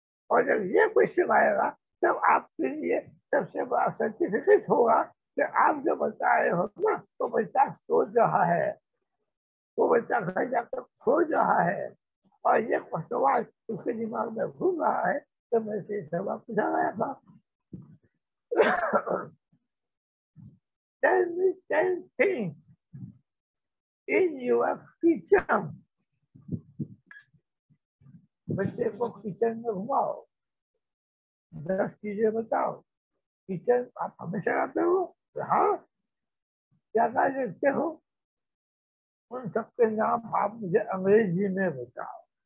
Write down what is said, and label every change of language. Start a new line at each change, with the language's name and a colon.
Hindi: और जब ये क्वेश्चन आएगा तब आपके लिए सबसे बड़ा सर्टिफिकेट होगा कि आप जो बता रहे हो ना, तो बच्चा सोच रहा है, वो बच्चा घर जाकर खोज रहा है, और ये सवाल उसके दिमाग में घूम रहा है, तो मैं से सवाल पूछा गया था।
English: Tell me 10 things in your kitchen.
Hindi: बच्चे को किचन में घुमाओ, 10 चीजें बताओ। किचन आप हमेशा आते हो? हाँ। क्या क्या देखते हो? उन सबके नाम आप मुझे अंग्रेजी में बताओ।